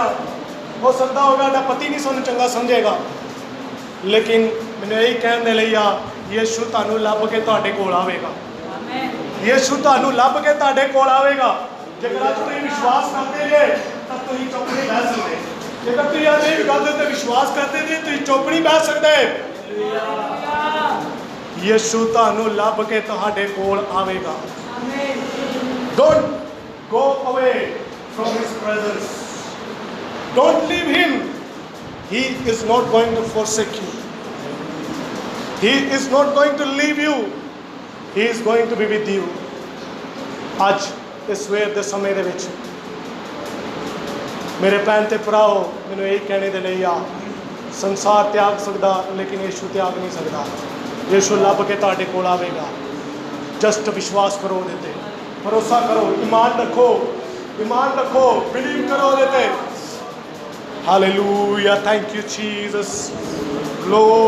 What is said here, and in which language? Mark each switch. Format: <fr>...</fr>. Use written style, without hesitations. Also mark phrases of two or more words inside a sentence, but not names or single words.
<pa>ਹੋ ਸਕਤਾ ਹੋਗਾ ਸਾਡਾ ਪਤੀ ਨਹੀਂ ਸਾਨੂੰ ਚੰਗਾ ਸਮਝੇਗਾ, ਲੇਕਿਨ ਮੈਨੂੰ ਯਹੀ ਕਹਿਣ ਦੇ ਲਈ ਆ, ਯੀਸ਼ੂ ਤੁਹਾਨੂੰ ਲੱਭ ਕੇ ਤੁਹਾਡੇ ਕੋਲ ਆਵੇਗਾ, ਯੀਸ਼ੂ ਤੁਹਾਨੂੰ ਲੱਭ ਕੇ ਤੁਹਾਡੇ ਕੋਲ ਆਵੇਗਾ। ਜੇਕਰ ਅੱਜ ਤੁਸੀਂ ਵਿਸ਼ਵਾਸ ਕਰਤੇ ਜੇ ਤਾਂ ਤੁਸੀਂ ਚੁੱਪ ਨਹੀਂ ਬਹਿ ਸਕਦੇ, ਜੇਕਰ ਤੁਸੀਂ ਅੱਜ ਇਹ ਗੱਲ ਤੇ ਵਿਸ਼ਵਾਸ ਕਰਤੇ ਜੇ ਤੁਸੀਂ ਚੁੱਪ ਨਹੀਂ ਬਹਿ ਸਕਦੇ। ਯੀਸ਼ੂ ਤੁਹਾਨੂੰ ਲੱਭ ਕੇ ਤੁਹਾਡੇ ਕੋਲ ਆਵੇਗਾ।</pa> <en>Don't go away from his presence, don't leave him, he is not going to forsake you, he is not going to leave you, he is going to be with you।</en> <pa>ਅੱਜ ਇਸ ਸਵੇਰ ਕੇ ਸਮੇਂ ਦੇ ਵਿੱਚ ਮੇਰੇ ਭੈਣ ਤੇ ਭਰਾਓ, ਮੈਨੂੰ ਯਹੀ ਕਹਿਣੇ ਦੇ ਲਈ ਆ, ਸੰਸਾਰ ਤਿਆਗ ਸਕਦਾ ਲੇਕਿਨ ਯੀਸ਼ੂ ਤਿਆਗ ਨਹੀਂ ਸਕਦਾ। ਯੀਸ਼ੂ ਲੱਭ ਕੇ ਤੁਹਾਡੇ ਕੋਲ ਆਵੇਗਾ, ਜਸਟ ਵਿਸ਼ਵਾਸ ਕਰੋ ਉਹਦੇ ਤੇ, ਭਰੋਸਾ ਕਰੋ, ਈਮਾਨ ਰੱਖੋ, ਬਿਲੀਵ ਕਰੋ ਉਹਦੇ ਤੇ।</pa> <en>Hallelujah, thank you Jesus, glory.</en>